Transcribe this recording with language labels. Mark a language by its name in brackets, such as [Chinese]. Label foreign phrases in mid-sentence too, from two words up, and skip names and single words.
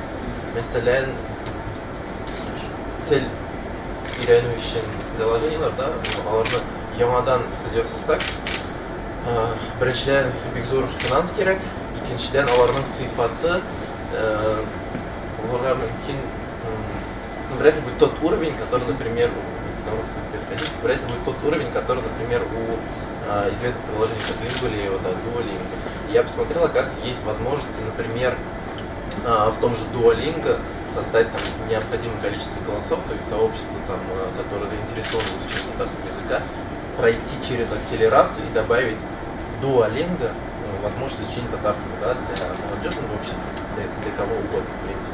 [Tatar] Мәсәлән, тел өйрәнү өчен приложениелар, да, аларны яңадан без ясасак, беренчедән бик зур финанс кирәк, икенчедән аларның сыйфаты булырга мөмкин, [Russian] вряд ли будет тот уровень, который, например, вряд ли будет тот уровень, который, например, у известных приложений как Lingua или вот, Duolingo. Я посмотрел, оказывается, есть возможности, например, в том же Duolingo создать там необходимое количество голосов, то есть сообщество, там, которое заинтересовано в изучении татарского языка, пройти через акселерацию и добавить Duolingo возможность изучения татарского, да, для молодежи, ну, вообще для кого угодно, в принципе.